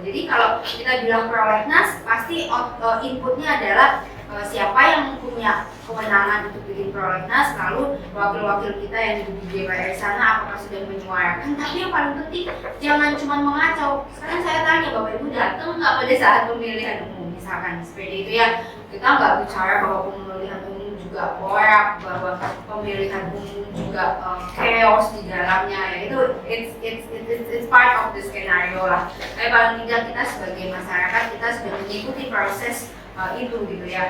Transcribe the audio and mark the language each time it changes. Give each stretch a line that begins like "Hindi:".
Indonesian: Jadi kalau kita bilang prolegnas, pasti inputnya adalah siapa yang punya kewenangan untuk bikin prolegnas, lalu wakil-wakil kita yang di DPR sana apakah sudah menyuarakan. Tapi yang paling penting jangan cuma mengacau. Sekarang saya tanya Bapak Ibu datang nggak pada saat pemilihan umum, misalkan seperti itu ya. Kita nggak bicara bahwa pemilihan umum juga porak, bahwa pemilihan umum juga chaos di dalamnya ya. Itu
English: it's part of the scenario lah.
Indonesian: Tapi paling tidak kita sebagai masyarakat kita sudah mengikuti proses itu gitu ya.